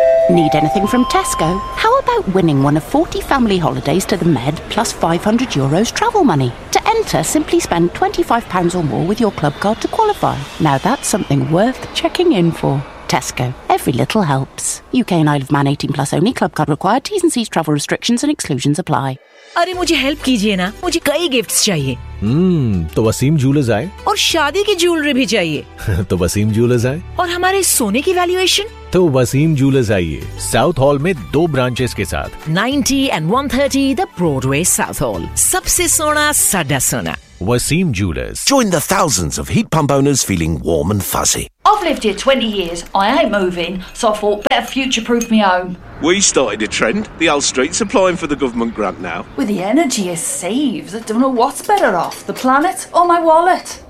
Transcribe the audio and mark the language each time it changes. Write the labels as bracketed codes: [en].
[en] Need anything from Tesco? How about winning one of 40 family holidays to the Med plus €500 travel money? To enter, simply spend £25 or more with your club card to qualify. Now that's something worth checking in for. Tesco. Every little helps. UK and Isle of Man 18 plus only. Club card required. T's and C's travel restrictions and exclusions apply. [hi] अरे मुझे help कीजिए ना, मुझे कई gifts चाहिए. तो Wasim jewellers आए. और शादी की ज्वेलरी भी चाहिए. तो वसीम ज्वेलर्स आए. और हमारे सोने की वैल्यूएशन. तो वसीम ज्वेलर्स आइए, साउथ हॉल में दो ब्रांचेस के साथ, [en] 90 and 130 the Broadway South Hall. [hi] सबसे सोना साडा सोना. [en] Wasim Jewelers. Join the thousands of heat pump owners feeling warm and fuzzy. I've lived here 20 years. I ain't moving, so I thought better future-proof me home. We started a trend. The Old Street's applying for the government grant now. With the energy it saves, I don't know what's better off, the planet or my wallet.